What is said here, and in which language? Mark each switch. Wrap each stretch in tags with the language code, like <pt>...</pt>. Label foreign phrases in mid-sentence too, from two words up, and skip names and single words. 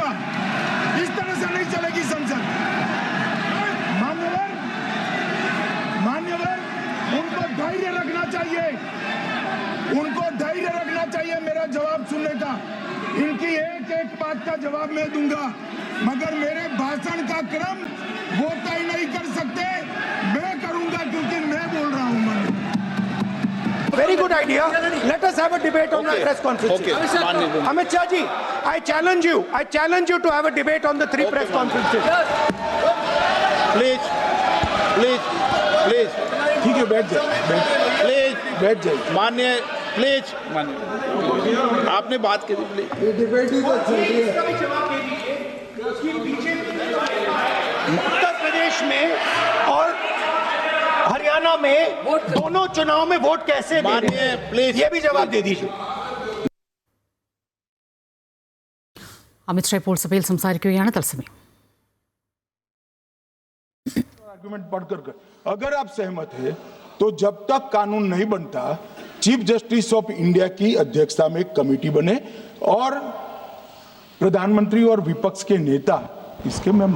<hi>इस तरह से नहीं चलेगी संसद. मान्यवर, उनको धैर्य रखना चाहिए मेरा जवाब सुनने का. इनकी एक बात का जवाब मैं दूंगा, मगर मेरे भाषण का क्रम वो तय नहीं कर सकते. मैं करूंगा क्योंकि मैं बोल रहा हूं.</hi> <en>Very good idea. Let us have a debate on the press conference. Amit Shah ji, I challenge you to have a debate on the 3 press conferences. Please.</en> <hi>ठीक है, बैठ जाइए. माननीय, प्लीज. आपने बात की. ये डिबेट ही तो चल रही है. उत्तर प्रदेश में और हरियाणा में दोनों चुनाव में वोट कैसे मानिए, प्लीज. ये भी जवाब दे दीजिए.</hi> <ml>അമിത്ഷാ ഇപ്പോൾ സഭയിൽ സംസാരിക്കുകയാണ്. തത്സമയം</ml> <hi>आर्गुमेंट पढ़कर अगर आप सहमत है तो जब तक कानून नहीं बनता,</hi> <en>Chief Justice of India</en> <hi>की अध्यक्षता में एक कमेटी बने और प्रधानमंत्री और विपक्ष के नेता इसके मेंबर.</hi>